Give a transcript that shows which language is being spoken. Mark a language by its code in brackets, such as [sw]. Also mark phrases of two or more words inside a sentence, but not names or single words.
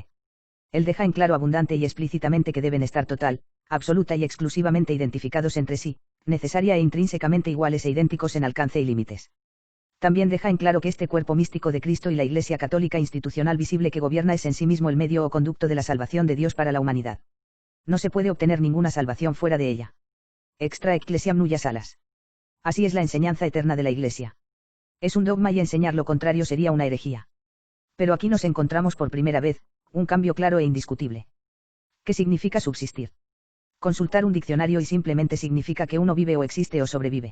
[es] Él deja en claro abundante y explícitamente que deben estar total, absoluta y exclusivamente identificados entre sí, necesaria e intrínsecamente iguales e idénticos en alcance y límites. También deja en claro que este cuerpo místico de Cristo y la Iglesia católica institucional visible que gobierna es en sí mismo el medio o conducto de la salvación de Dios para la humanidad. No se puede obtener ninguna salvación fuera de ella. [la] Extra ecclesiam nulla salas. [es] Así es la enseñanza eterna de la Iglesia. Es un dogma y enseñar lo contrario sería una herejía. Pero aquí nos encontramos por primera vez, un cambio claro e indiscutible. ¿Qué significa subsistir? Consultar un diccionario y simplemente significa que uno vive o existe o sobrevive.